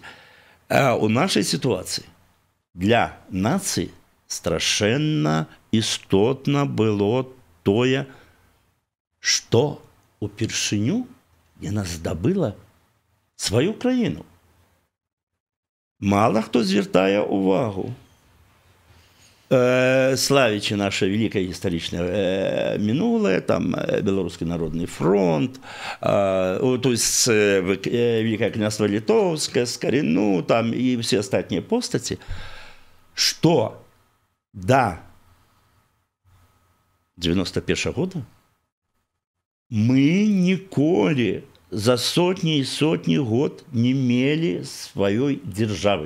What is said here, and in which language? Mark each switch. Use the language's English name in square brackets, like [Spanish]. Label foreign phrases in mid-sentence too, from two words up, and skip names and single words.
[Belarusian] У нашай сітуацыі для нацыі страшэнна істотна было тое, што упершыню яна здабыла сваю краіну. Мала хто звяртае ўвагу. [Russian] Славячи наше великое историчное минулое, там Белорусский народный фронт, то есть Великое княжество Литовское, Скорину, там и все остальные постати, что до 91 года мы николи за сотни и сотни год не имели своей державы.